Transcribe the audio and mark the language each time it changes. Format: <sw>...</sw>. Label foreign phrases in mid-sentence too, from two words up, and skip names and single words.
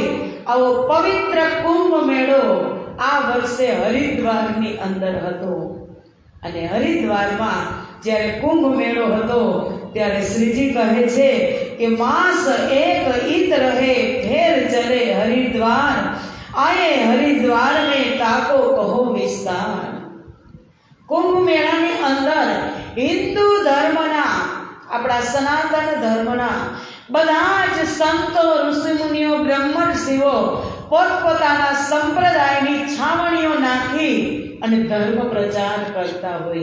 <gu>આવો પવિત્ર કુંભ મેળો આ વર્ષે હરિદ્વારની અંદર હતો. અને હરિદ્વારમાં જ્યારે કુંભ મેળો હતો ત્યારે શ્રીજી કહે છે કે</gu> <hi>मास एक इत रहे फेर चले हरिद्वार, आये हरिद्वार में ताको कहो विस्तार.</hi> <gu>કુંભ મેળાની અંદર હિન્દુ ધર્મના, આપણા સનાતન ધર્મના બધા જ સંતો, ઋષિમુનિઓ, બ્રહ્મર્ષિઓ પોતપોતાના સંપ્રદાયની છાવણીઓ નાખી અને ધર્મ પ્રચાર કરતા હોય.</gu>